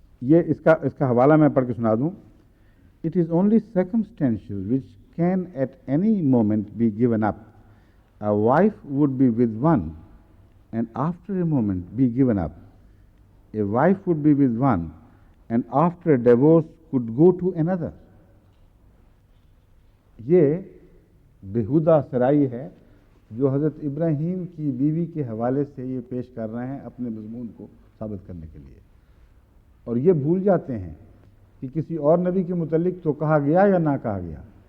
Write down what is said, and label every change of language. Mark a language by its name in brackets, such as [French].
[Urdu] یہ اس کا حوالہ میں پڑھ کے سنا دوں. [English] It is only circumstantial which can at any moment be given up. A wife would be with one and after a moment be given up. A wife would be with one and after a divorce could go to another. [Urdu] یہ بےہودہ سرائی ہے جو حضرت ابراہیم کی بیوی کے حوالے سے یہ پیش کر رہے ہیں اپنے مضمون کو ثابت کرنے کے لیے. اور یہ بھول جاتے ہیں کہ کسی اور نبی کے متعلق تو کہا گیا یا نہ کہا گیا.